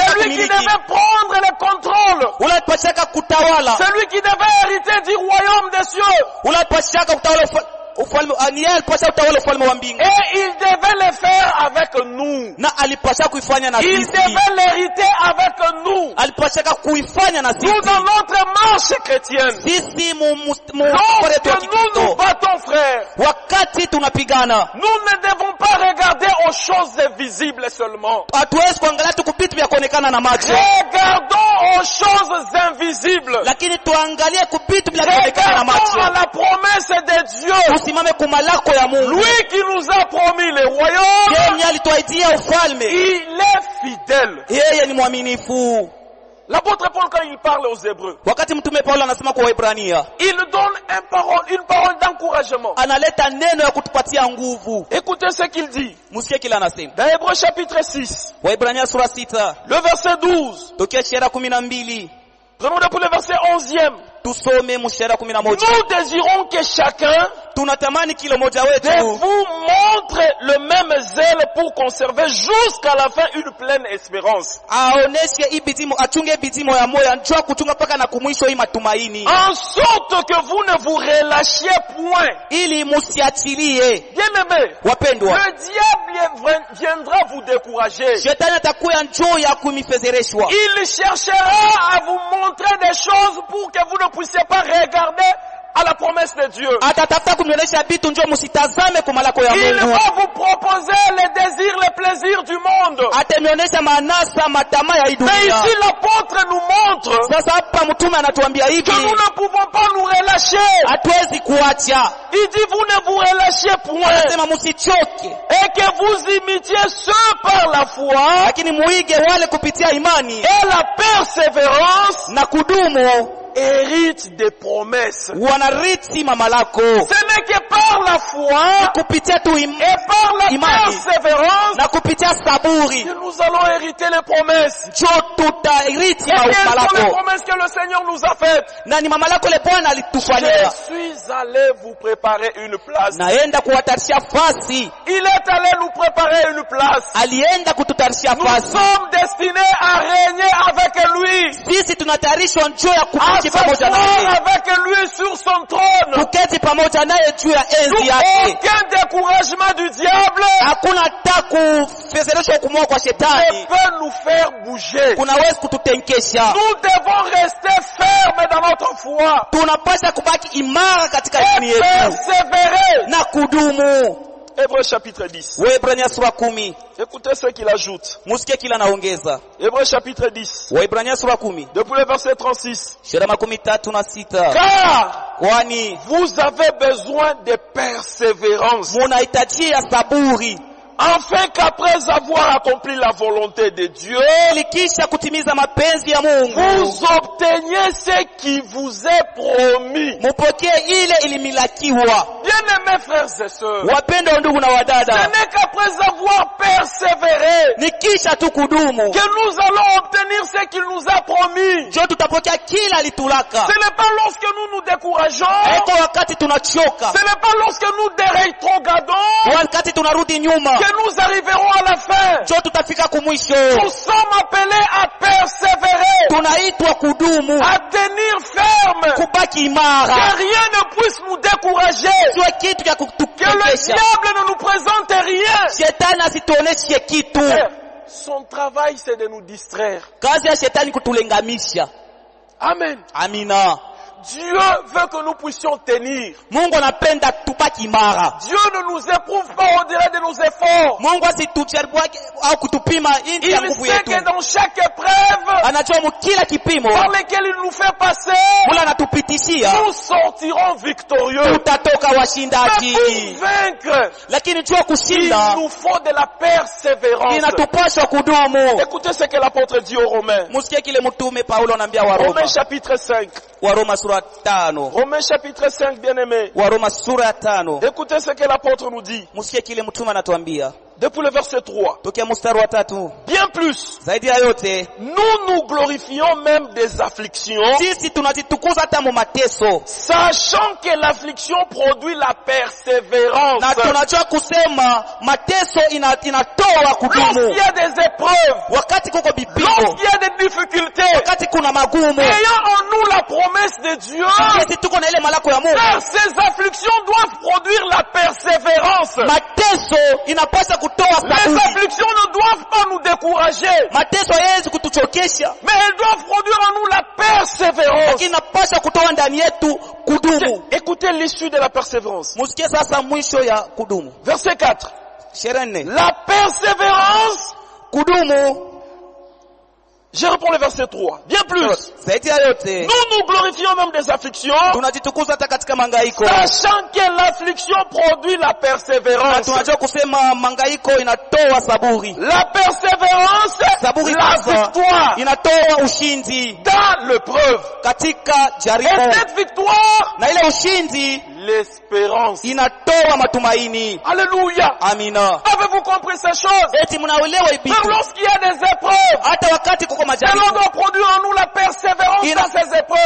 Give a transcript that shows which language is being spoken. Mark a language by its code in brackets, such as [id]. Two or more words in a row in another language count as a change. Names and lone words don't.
[fr] C'est lui qui [sw] kumiliki, [fr] devait prendre le contrôle. [sw] ule alipashaka kutawala, [fr] C'est lui qui devait hériter du royaume des cieux. [sw] ule alipashaka kutawala ufalme, ni yeye alipashaka kutawala ufalme wa mbingu, [fr] Et il devait le faire avec nous. [sw] na alipashaka kuifanya na [fr] Il [sw] sisi, [fr] devait l'hériter avec nous. [sw] alipashaka kuifanya na [fr] Nous, [sw] sisi. [fr] dans notre marche chrétienne, [sw] Sisi [fr] lorsque nous nous battons, frères, [sw] wakati tunapigana, [fr] nous ne devons pas regarder aux choses invisibles seulement. [sw] hatuwezi kuangalia tu vitu vya kuonekana na macho, [fr] Regardons aux choses invisibles. [sw] lakini tuangalie vitu vya kuonekana na [fr] Regardons à [sw] macho. [fr] la promesse de Dieu. [sw] Tusimame kumalako ya Mungu. [fr] Lui qui nous a promis les royaumes, [sw] Yeye alituahidia ufalme, [fr] il est fidèle. [sw] yeye ni mwaminifu. [fr] L'apôtre Paul, quand il parle aux Hébreux, [sw] Wakati mtume Paulo anasema kwa Waebrania, [fr] il donne une parole d'encouragement. [sw] analeta neno ya kutupatia nguvu. [fr] Écoutez ce qu'il dit. [sw] Musikie kila anasema. [fr] Dans Hébreux chapitre 6, [sw] Waebrania sura 6, [fr] le verset 12. [sw] tokea shera 12, [fr] Prenons depuis le verset 11e. [sw] tusome mshera 11. [fr] Nous désirons que chacun [sw] Tunatamani kila mmoja [fr] de [sw] wetu [fr] vous montre le même zèle pour conserver jusqu'à la fin une pleine espérance. [sw] aoneshe ibidimo, achunge bidimo ya moyo, anjua kuchunga paka na kumwisho hii matumaini, [fr] En sorte que vous ne vous relâchiez point. [sw] ili musiachilie. [fr] Bien-aimés, [sw] Wapendwa, [fr] le diable viendra vous décourager. [sw] shetani atakuya njoo ya kumifezereshwa, [fr] Il cherchera à vous montrer des choses pour que vous ne puissiez pas regarder à la promesse de Dieu. [sw] atatafuta kunionyesha vitu njoo musitazame kumalako ya [fr] Il [sw] Mungu, [fr] va vous proposer les désirs, les plaisirs du monde. [sw] atanionyesha manasa matama ya hii [fr] Mais [sw] dunia. [fr] ici l'apôtre nous montre [sw] Sasa hapa mtume anatuambia [fr] que [sw] hivi, [fr] nous ne pouvons pas nous relâcher. [sw] hatuwezi kuacha, [fr] Il dit vous ne vous relâchez point [sw] anasema musichoke, [fr] et que vous imitiez ceux par la foi [sw] lakini muige wale kupitia imani [fr] et la persévérance [sw] na kudumu, [fr] hérite des promesses. [sw] wanarithi mama lako [fr] Ce n'est que par la foi [sw] kupitia tu [fr] et par la [sw] imani [fr] persévérance [sw] na kupitia saburi, [fr] que nous allons hériter les promesses. [sw] njoo tutarithi [fr] Et quelles sont les [sw] maufalako, [fr] promesses que le Seigneur nous a faites? [sw] na ni mama lako le Bwana [fr] Je [sw] alitufanyia. [fr] suis allé vous préparer une place. [sw] Naenda kuwatarishia fasi, [fr] Il est allé nous préparer une place. [sw] alienda kututarishia [fr] Nous [sw] fasi. [fr] sommes destinés à régner avec lui, [sw] Sisi tunatayarishwa njoo ya [fr] à [sw] kuketi pamoja [fr] s'asseoir [sw] naye, [fr] avec lui sur son trône. [sw] kuketi pamoja naye juu ya [fr] Donc, [sw] enzi yake. [fr] aucun découragement du diable [sw] Hakuna hata kufezereshwa kumua kwa [fr] ne [sw] shetani [fr] peut nous faire bouger. [sw] kunawezi kututenkesha. [fr] Nous devons rester fermes dans notre foi [sw] Tunapaswa kubaki imara katika [fr] et [sw] imani yetu [fr] persévérer. [sw] na kudumu. [fr] Hébreux chapitre 10. [sw] Waebrania sura 10, [fr] Écoutez ce qu'il ajoute. [sw] musikie kila naongeza. [fr] Hébreux chapitre 10. [sw] Waebrania sura 10 [fr] Depuis le verset 36. [sw] shera 36, [fr] Car [sw] kwani [fr] vous avez besoin de persévérance, [sw] munahitaji ya saburi [fr] afin qu'après avoir accompli la volonté de Dieu, [sw] ili kisha kutimiza mapenzi ya Mungu [fr] vous obteniez ce qui vous est promis. [sw] mupokee ile ilimilikiwa. [fr] Bien-aimés frères et sœurs, [sw] Wapendwa ndugu na [fr] ce [sw] wadada, [fr] n'est qu'après avoir persévéré [sw] ni kisha tu kudumu [fr] que nous allons obtenir ce qu'il nous a promis. [sw] njo tutapokea kila alitulaka. [fr] Ce n'est pas lorsque nous nous décourageons, [sw] Haiko wakati tunachoka, [fr] ce n'est pas lorsque nous rétrogradons [sw] wakati tunarudi nyuma, [fr] que nous arriverons à la fin. [sw] njo tutafika kumwisho. [fr] Nous sommes appelés à persévérer, [sw] Tunaitwa kudumu, [fr] à tenir ferme, [sw] kubaki [fr] que [sw] imara, [fr] rien ne puisse nous décourager, [sw] sio kitu cha [fr] que le [sw] kutukesha. [fr] diable ne nous présente rien. [sw] Shetani asituoneshe kitu. [fr] Son travail, c'est de nous distraire. [sw] Kazi ya shetani kutulengamisha. [fr] Amen. [sw] Amina. [fr] Dieu veut que nous puissions tenir. [sw] Mungu anapenda tupaki imara. [fr] Dieu ne nous éprouve pas au-delà de nos efforts. [sw] Mungu asitujaribu au kutupima nje ya nguvu [fr] Il sait [sw] yetu. [fr] que dans chaque épreuve [sw] Anajua kila kipimo [fr] par lequel il nous fait passer, [sw] mula anatupitishia [fr] nous sortirons victorieux. [sw] tutatoka [fr] Mais [sw] washindaji. [fr] pour vaincre, [sw] Lakini jua [fr] il [sw] kushinda [fr] nous faut de la persévérance. [sw] inatupaswa kudumu. [fr] Écoutez ce que l'apôtre dit aux Romains. [sw] Musikie kile mtume Paulo anaambia Waroma. [fr] Romains chapitre 5. [sw] Waroma sura 5. [fr] Romains chapitre 5, bien-aimés. [sw] Waroma sura 5. [fr] Écoutez ce que l'apôtre nous dit. [sw] Musikie kile mtume anatuambia. [fr] Depuis le verset 3. [sw] Tokea mstari wa 3. [fr] Bien plus, [sw] Zaidi ya yote, [fr] nous nous glorifions même des afflictions, [sw] sisi tunajitukuza hata mu mateso. [fr] sachant que l'affliction produit la persévérance. [sw] Na tunajua kusema mateso inatoa kudumu. [fr] Lorsqu'il y a des épreuves, [sw] Wakati kuko bipimo, [fr] lorsqu'il y a des difficultés, [sw] wakati kuna magumu, [fr] ayant en nous la promesse de Dieu, [sw] sisi tuko na ile malako ya Mungu. [fr] car ces afflictions doivent produire la persévérance. [sw] Mateso inapaswa kutoa [fr] Les [sw] saburi. [fr] afflictions ne doivent pas nous décourager, [sw] Mateso hayawezi kutuchokesha, [fr] mais elles doivent produire en nous la persévérance. [sw] lakini inapaswa kutoa ndani yetu kudumu. [fr] Écoutez l'issue de la persévérance. [sw] Musikie sasa mwisho ya kudumu. [fr] Verset 4. [sw] 24. [fr] La persévérance, [sw] Kudumu, [fr] je reprends le verset 3. Bien plus, [sw] zaidi ya yote, [fr] nous nous glorifions même des afflictions, [sw] tunajitukuza hata katika mangaiko. [fr] sachant que l'affliction produit la [sw] Na [fr] persévérance. [sw] tunajua kusema mangaiko inatoa saburi. [fr] La persévérance, [sw] Saburi [fr] la [sw] sasa [fr] victoire [sw] inatoa ushindi [fr] dans l'épreuve. [sw] katika [fr] Et [sw] jaribu. [fr] cette victoire, [sw] Na ile ushindi [fr] l'espérance. [sw] inatoa matumaini. [fr] Alléluia. [sw] Amina. [fr] Avez-vous compris ces choses? [sw] Eti mnaelewa hivi? [fr] Même lorsqu'il y a des épreuves, [sw] Hata wakati kuko [fr] cela [sw] majaribu [fr] doit produire en nous la persévérance dans ces épreuves.